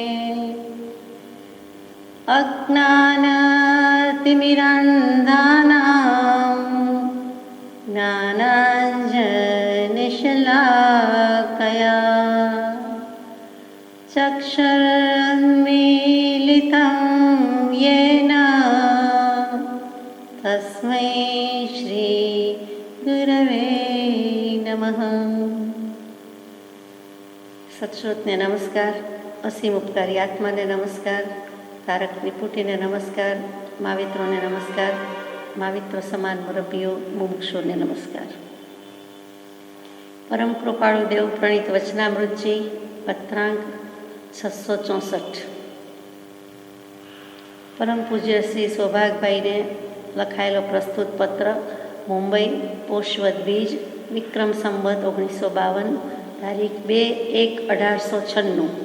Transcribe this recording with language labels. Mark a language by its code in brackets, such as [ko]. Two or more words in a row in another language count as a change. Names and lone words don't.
[sa] अज्ञानतिमिरान्धानां ज्ञानाञ्जनशलाकया चक्षुरुन्मीलितं येन तस्मै श्रीगुरवे नमः। [gu] સત્શ્રોતને નમસ્કાર, અસીમ ઉપકારી આત્માને નમસ્કાર, તારક ત્રિપુટીને નમસ્કાર, માવિત્રોને નમસ્કાર, માવિત્રો સમાન મુરબ્બીઓ મુમુક્ષોને નમસ્કાર. પરમ કૃપાળુ દેવ પ્રણીત વચનામૃતજી પત્રાંક 664. પરમ પૂજ્ય શ્રી સૌભાગભાઈને લખાયેલો પ્રસ્તુત પત્ર, મુંબઈ, પોષવદ બીજ, વિક્રમ સંવત 1952, તારીખ 2/1/1896.